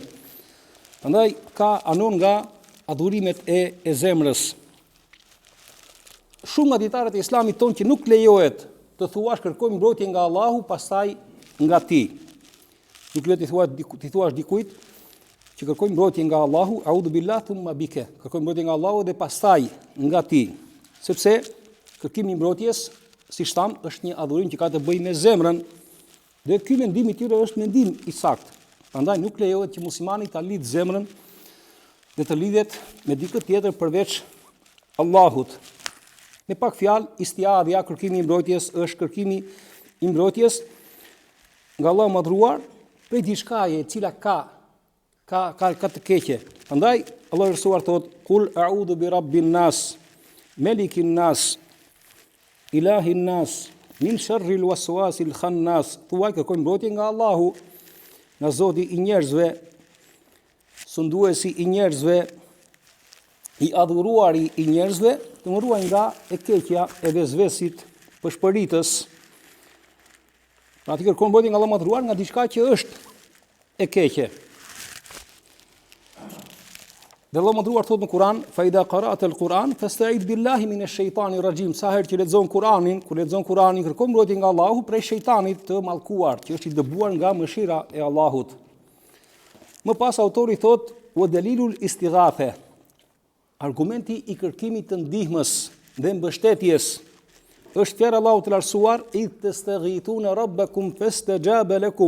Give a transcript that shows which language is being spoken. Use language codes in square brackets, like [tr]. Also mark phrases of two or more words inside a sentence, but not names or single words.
[sq] Prandaj ka anon nga adhurimet e zemrës. Shumë nga dietarët e Islamit thonë që nuk lejohet të thuash kërkoj mbrojtje nga Allahu pastaj nga ti. Nuk lejohet të thuash dikujt që kërkoj mbrojtje nga Allahu, [ar] أعوذ بالله ثم بك. [sq] Kërkoj mbrojtje nga Allahu dhe pastaj nga ti. Sepse kërkimi i mbrojtjes, siç tham, është një adhurim që ka të bëjë me zemrën, dhe ky mendim i tyre është mendim i saktë. Prandaj nuk lejohet që muslimani ta lidh zemrën dhe të lidhet me dikë tjetër përveç Allahut. Me pak fjalë, istiadhja, kërkimi i mbrojtjes, është kërkimi i mbrojtjes nga Allahu madhruar prej diçkaje e cila ka të keqe. Prandaj Allahu Resulullah thot: [ar] "قل أعوذ برب الناس ملك الناس إله الناس من شر الوسواس الخناس." [sq] Thuaj kërkoj mbrojtje nga Allahu, nga Zoti i njerëzve, sunduesi i njerëzve, i adhuruari i njerëzve, të më ruaj nga e keqja e vezvesit përshpëritës. Pra ti kërkon mbrojtje nga Allahu madhruar nga diçka që është e keqe. Dhe Allahu madhruar thot në Kur'an: [ar] "فإذا قرأت القرآن فاستعذ بالله من الشيطان الرجيم." [sq] Sa herë që lexon Kur'anin, kur lexon Kur'anin, kërkon mbrojtje nga Allahu prej shejtanit të mallkuar, që është i dëbuar nga mëshira e Allahut. Më pas autori thot: [ar] "ودليل الاستغاثة." [sq] Argumenti i kërkimit të ndihmës dhe mbështetjes është fjala e Allahut të lartësuar: [ar] "إذ تستغيثون ربكم فاستجاب لكم."